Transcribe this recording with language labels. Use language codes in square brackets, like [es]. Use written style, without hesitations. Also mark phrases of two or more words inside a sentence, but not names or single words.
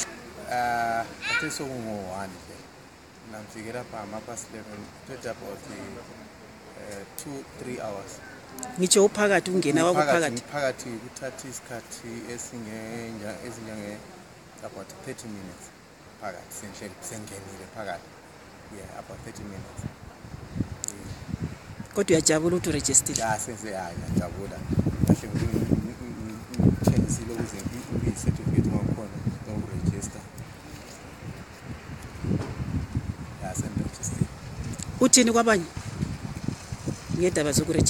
[nd] Athe sokungo-1 nje namfike lapha ama-11 uthethe [en] about 2-3 hours. [nd] Ngitsho uphakathi ungena phakathi kuthatha isikhathi ezinjenge [en] about 30 minutes [nd] phakathi sengenile phakathi. [en] Yeah, about 30 minutes. [nd] Kodwa uyajabula ukuthi urejistile? Ya ngiyajabula. Kahle ngithengisile ukuze ngiyi-certificate ngakhona ngokuregister. Ya sengiregister. Uthini kwabanye ngedaba zokurejista?